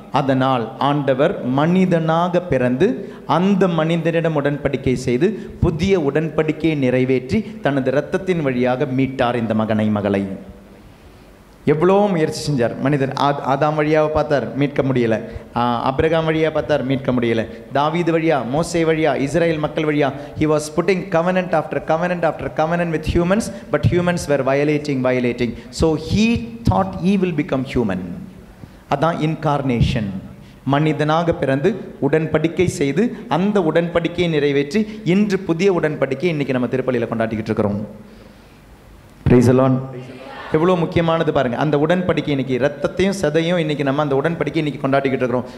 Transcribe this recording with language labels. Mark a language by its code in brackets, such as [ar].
[ta] அதனால் ஆண்டவர் மனிதனாக பிறந்து அந்த மனிதனிடம் உடன்படிக்கை செய்து புதிய உடன்படிக்கையை நிறைவேற்றி தனது இரத்தத்தின் வழியாக மீட்டார் இந்த மகனை, மகளை. எவ்வளோ முயற்சி செஞ்சார் மனிதன். ஆதாம் வழியாக பார்த்தார், மீட்க முடியலை. அப்ரகாம் வழியாக பார்த்தார், மீட்க முடியலை. தாவீது வழியா, மோசே வழியா, இஸ்ரேல் மக்கள் வழியா. [en] he was putting covenant after covenant after covenant with humans, but humans were violating. So he thought he will become human. [ta] அதான் இன்கார்னேஷன். மனிதனாக பிறந்து உடன்படிக்கை செய்து அந்த உடன்படிக்கையை நிறைவேற்றி இன்று புதிய உடன்படிக்கை இன்னைக்கு நம்ம திருப்பலியில் கொண்டாடிக்கிட்டு இருக்கிறோம். [en] Praise the Lord. [ta] எவ்வளோ முக்கியமானது பாருங்கள். அந்த உடன்படிக்கை இன்னைக்கு ரத்தத்தையும் சதையும் இன்னைக்கு நம்ம அந்த உடன்படிக்கை இன்னைக்கு கொண்டாடிக்கிட்டு இருக்கிறோம்.